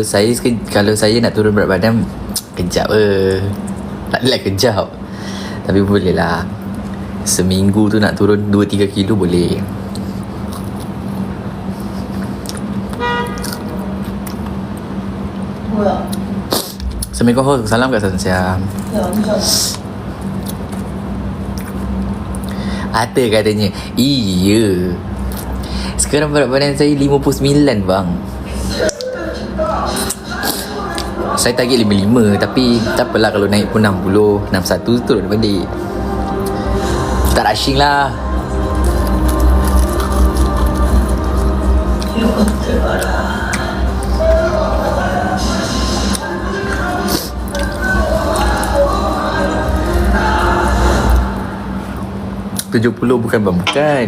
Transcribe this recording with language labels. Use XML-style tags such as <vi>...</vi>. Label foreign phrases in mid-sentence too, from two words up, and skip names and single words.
<ms>Saya kalau saya nak turun berat badan kejap tak adalah kejap. Tapi boleh lah. Seminggu tu nak turun 2-3 kilo boleh.</ms> <ko>뭐야?</ko> <ms>Assalamualaikum. Salam kat Sansiam.</ms> <ko>야, 완전.</ko> <ms>Ada katanya. Iya. Sekarang berat badan saya 59 bang. Saya target 55. Tapi tak apalah kalau naik pun 60. 61 turun balik. Tak rushing lah.</ms> <ko>이것들 봐라.</ko> <ms>$70 bukan bang. Bukan.</ms>